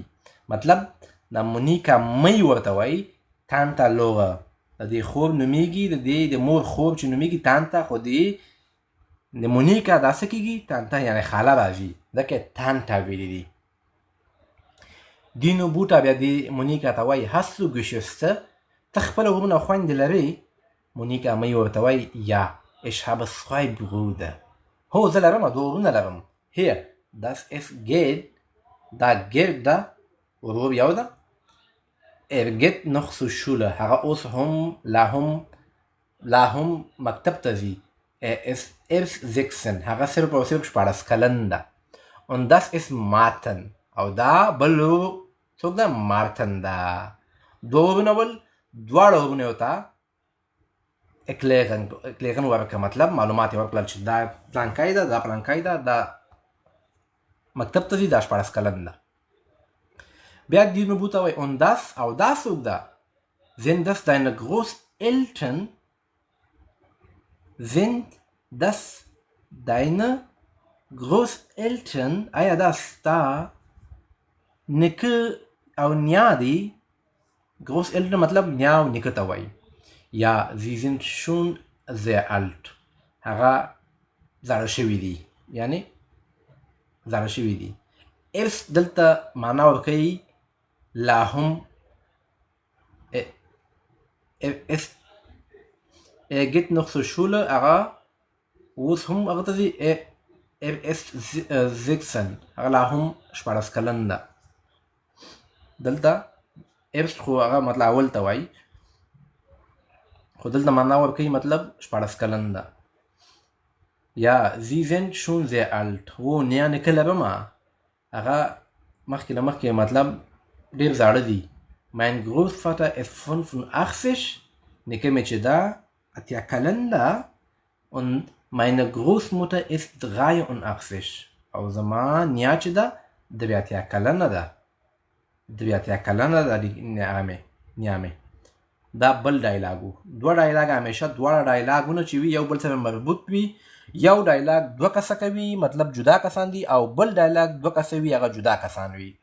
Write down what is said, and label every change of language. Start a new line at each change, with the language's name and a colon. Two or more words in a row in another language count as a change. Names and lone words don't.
Pashto: مطلب د مونیکا مۍ ورته وایي
German: Tante Lore.
Pashto: د دې خور نومیږي، د دې د مور خور چې نومیږي Tante، خو د مونیکا دا څه کېږي Tante یعنې خاله راځي، ځکه یې Tante ویلي دي. دینو بوټه بیا د مونیکا ته وایي
German: Hast du Geschwister؟
Pashto: ته خپله ورونه خویندې لرې؟ مونیکا مۍ ورته وایي
German: Ja, ich habe 2 Brüder.
Pashto: هو زه لرم، 2 ورونه لرم.
German: Hier, das ist Gerd.
Pashto: دا ګرد ده، ورور یو ده.
German: geht noch zur Schule.
Pashto: هغه اوس هم لا هم مکتب ته ځي.
German: ist erst 16.
Pashto: هغه صرف او صرف 14 کلن ده.
German: Und das ist Martin.
Pashto: او دا بل څوک ده؟ مارتن ده. دوه ورونه دواړه ورونه یو ته اکلیغن ورکړه، مطلب معلومات یې ورکړل چې دا پلانکی ده، دا پلانکی ده، دا مکتب ته ځي، دا 14 کلن ده. بیا دینو بوته وایي
German: und das
Pashto: او دا څوک ده؟
German: sind das deine Großeltern؟ sind das deine Großeltern؟
Pashto: آیا دا ستا نیکه او نیا دی؟ Großeltern مطلب نیا او نیکه ته وایي.
German: یا sie sind schon sehr alt.
Pashto: هغه زاړه شوي دي، یعنی زاړه شوي دي. erst دلته معنا ورکوي لا هم
German: geht noch zur Schule.
Pashto: هغه اوس هم هغه ته ځي ist 16. هغه لا هم 14 کلن ده. دلته erst خو هغه مطلب اول ته وایي، خو دلته معنا ورکوي مطلب 14 کلن ده.
German: یا sie sind schon sehr alt.
Pashto: و نیا نیکه لرمه، هغه مخکې له مخکې مطلب ډېر زاړه دي.
German: mein Großvater ist 85.
Pashto: نیکه مې چې ده 80 کلن ده.
German: und meine Großmutter ist 83.
Pashto: او زما نیا چې ده 83 کلنه ده. 83 کلنه ده نیا مې. دا بل ډایلاګ و. دوه ډایلاګ همیشه دواړه ډایلاګونه چې وي یو بل سره مربوط وي. یو ډایلاګ دوه کسه کوي، مطلب جدا کسان دي، او بل ډایلاګ دوه کسه وي، هغه جدا کسان وي.